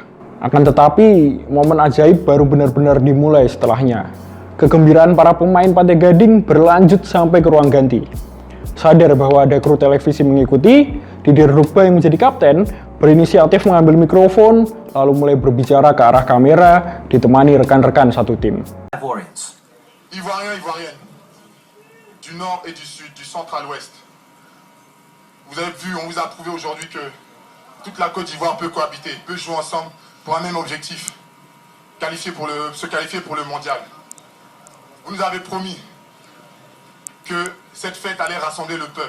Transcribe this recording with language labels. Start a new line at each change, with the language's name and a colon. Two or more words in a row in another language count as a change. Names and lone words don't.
Indonesian: Akan tetapi, momen ajaib baru benar-benar dimulai setelahnya. Kegembiraan para pemain Pantai Gading berlanjut sampai ke ruang ganti. Sadar bahwa ada kru televisi mengikuti, Didier Drogba yang menjadi kapten berinisiatif mengambil mikrofon, lalu mulai berbicara ke arah kamera, ditemani rekan-rekan satu tim.
French: Ivoiriens, du nord et du sud, du centre à l'ouest. Vous avez vu, on vous a prouvé aujourd'hui que toute la Côte d'Ivoire peut cohabiter, peut jouer ensemble pour un même objectif, se qualifier pour le mondial. Vous nous avez promis que cette fête allait rassembler le peuple.